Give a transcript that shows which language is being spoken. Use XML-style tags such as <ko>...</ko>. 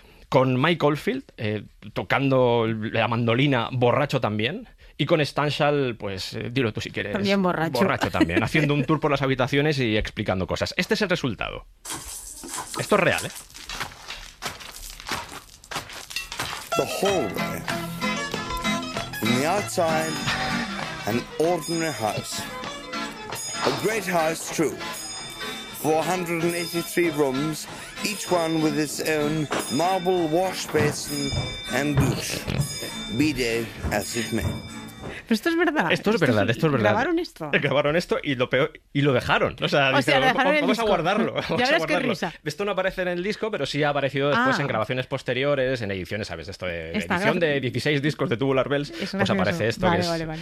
<es>con Mike Oldfield tocando la mandolina, borracho también, y con Stanshall, pues dilo tú si quieres. También borracho. Borracho también, haciendo un tour por las habitaciones y explicando cosas. Este es el resultado. Esto es real, ¿eh?</es> <en>The hallway. On the outside, an ordinary house. A great house, true. 483 rooms, each one with its own marble wash basin and douche, be day as it may.</en> <es>Pero esto es verdad. Esto es verdad, esto es verdad. Grabaron esto. Grabaron esto y lo peor, y lo dejaron. O sea, vamos a guardarlo. Ya verás qué risa. Esto no aparece en el disco, pero sí ha aparecido después en grabaciones posteriores, en ediciones, ¿sabes? Esto de edición de 16 discos de Tubular Bells, pues aparece esto. Vale, que vale, vale.</es>